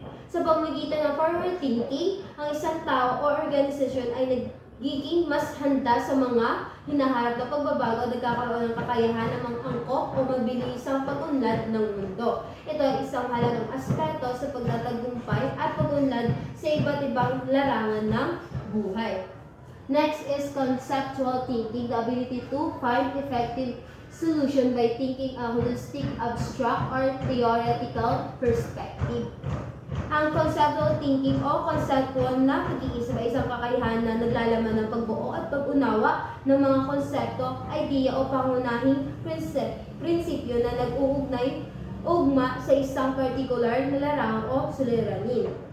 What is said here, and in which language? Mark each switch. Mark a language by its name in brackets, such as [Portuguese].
[Filipino] Sa pamamagitan ng forward thinking, ang isang tao o organisasyon ay nagiging mas handa sa mga hinaharap na pagbabago at nagkakaroon ng kakayahan na mangangkop o mabilisang pag-unlad ng mundo. Ito ay isang halagang aspeto sa pagtatagumpay at pag-unlad sa iba't ibang larangan ng buhay. [English] Next is conceptual thinking, the ability to find effective solution by thinking a holistic, abstract, or theoretical perspective. [Filipino] Ang conceptual thinking o conceptual na pag-iisip ay isang kakayahan na naglalaman ng pagbuo at pag-unawa ng mga konsepto, idea o pangunahing prinsipyo na nag-ugma sa isang particular na larangan o suliranin.